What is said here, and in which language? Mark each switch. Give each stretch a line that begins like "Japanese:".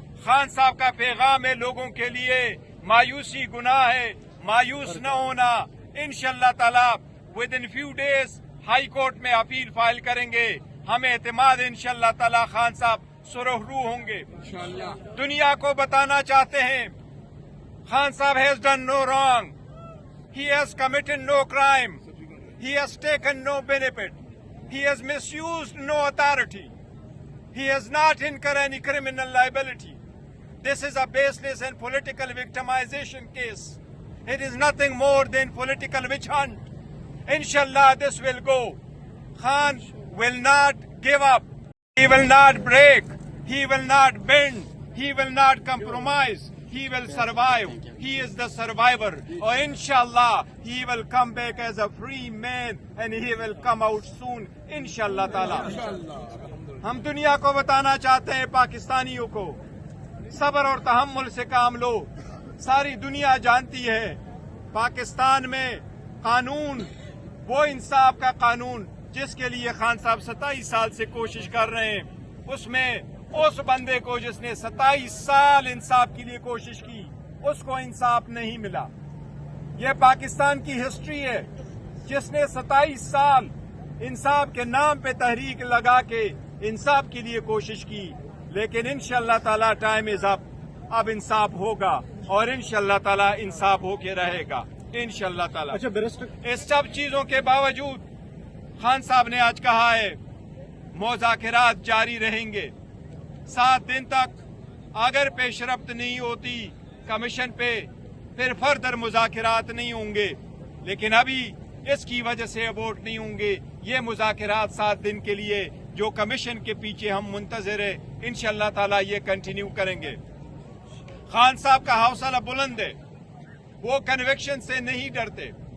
Urdu: خان صاحب کا پیغام ہے لوگوں کے لیے، مایوسی گناہ ہے، مایوس نہ ہونا. انشاءاللہ تعالی
English: within few days
Urdu: high court میں اپیل فائل کریں گے. ہمیں اعتماد انشاءاللہ تعالی خان صاحب سرخ روح ہوں گے. دنیا کو بتانا چاہتے ہیں خان صاحب
English: has done no wrong. He has committed no crime. He has taken no benefit. He has misused no authority. He has not incurred any criminal liability. This is a baseless and political victimization case. It is nothing more than political witch hunt. Inshallah, this will go. Khan will not give up. He will not break. He will not bend. He will not compromise. He will survive. He is the survivor. Or inshallah, he will come back as a free man and he will come out soon. Inshallah ta'ala.
Urdu: ہم دنیا کو بتانا چاہتے ہیں پاکستانیوں کو صبر اور تحمل سے کام لو. ساری دنیا جانتی ہے پاکستان میں قانون وہ انصاف کا قانون جس کے لیے خان صاحب 27 سال سے کوشش کر رہے ہیں، اس میں اس بندے کو جس نے 27 سال انصاف کے لیے کوشش کی اس کو انصاف نہیں ملا. یہ پاکستان کی ہسٹری ہے جس نے 27 سال انصاف کے نام پہ تحریک لگا کے انصاف کے لیے کوشش کی. لیکن انشاءاللہ تعالی
English: Time is up.
Urdu: اب انصاف ہوگا اور انشاءاللہ تعالی انصاف ہو کے رہے گا انشاءاللہ تعالی. اس سب چیزوں کے باوجود خان صاحب نے آج کہا ہے مذاکرات جاری رہیں گے. 7 دن تک اگر پیش رفت نہیں ہوتی کمیشن پہ پھر فردر مذاکرات نہیں ہوں گے. لیکن ابھی اس کی وجہ سے ابورٹ نہیں ہوں گے. یہ مذاکرات 7 دن کے لیے جو کمیشن کے پیچھے ہم منتظر ہیں انشاءاللہ تعالی یہ کنٹینیو کریں گے. خان صاحب کا حوصلہ بلند ہے، وہ کنوکشن سے نہیں ڈرتے.